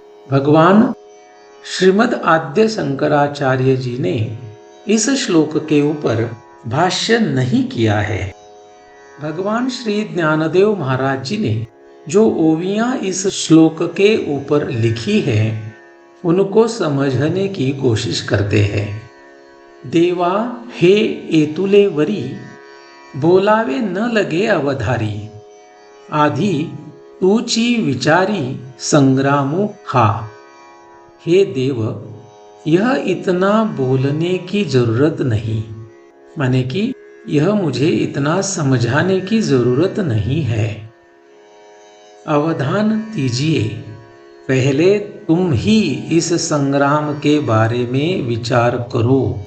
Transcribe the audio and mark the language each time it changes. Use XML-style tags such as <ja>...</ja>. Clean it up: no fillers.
<hi>भगवान श्रीमद् आद्य शंकराचार्य जी ने इस श्लोक के ऊपर भाष्य नहीं किया है। भगवान श्री ज्ञानदेव महाराज जी ने जो ओवियां इस श्लोक के ऊपर लिखी है, उनको समझने की कोशिश करते हैं।</hi> <mr>देवा हे एतुले वरी, बोलावे न लगे अवधारी, आधी तूची विचारी संग्रामो हा।</mr> <hi>हे देव, यह इतना बोलने की जरूरत नहीं, माने कि यह मुझे इतना समझाने की जरूरत नहीं है। अवधान दीजिए, पहले तुम ही इस संग्राम के बारे में विचार करो।</hi>